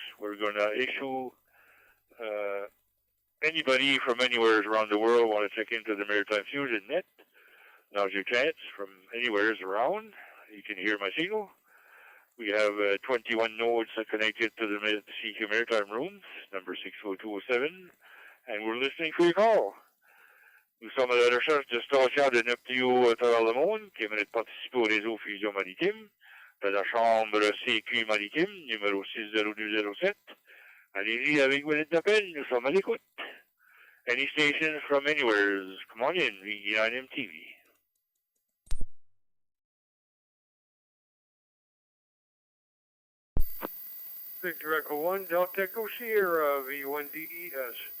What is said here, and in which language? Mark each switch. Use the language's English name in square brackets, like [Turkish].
[English] We're going to issue anybody from anywhere around the world want to check into the Maritime Fusion Net. Now's your chance from anywhere around. You can hear my signal. We have 21 nodes connected to the CQ Maritime Room, number 60207, and we're listening for your call. [French] Nous sommes à la recherche de stations de Neptune à travers le monde qui aimeraient participer au réseau Fusion Maritime de la chambre CQ Maritime, numéro 60207. Allez-y avec vos lettres d'appel, nous sommes à l'écoute. [English] Any station from anywhere, come on in, VE9 MTV. Victor Echo 1, Delta Echo Sierra, V1DES.